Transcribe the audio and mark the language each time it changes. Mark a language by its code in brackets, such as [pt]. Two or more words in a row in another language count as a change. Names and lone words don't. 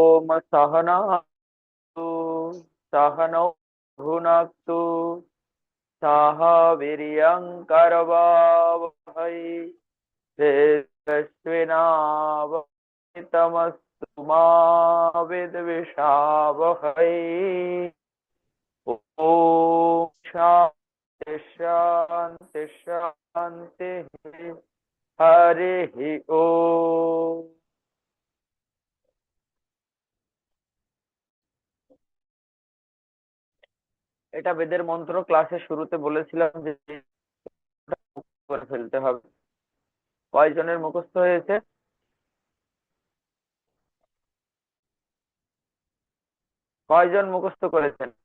[sa] सहनातु सहनौ भुनक्तु सह वीर्यं करवावहै तेजस्विनावधीतमस्तु मा विद्विषावहै। ओम शांति शांति शांति। हरि ओम। [bn] এটা বেদের মন্ত্র, ক্লাসের শুরুতে বলেছিলাম যে করে ফেলতে হবে। কয়জনের মুখস্থ হয়েছে? কয়জন মুখস্থ করেছেন?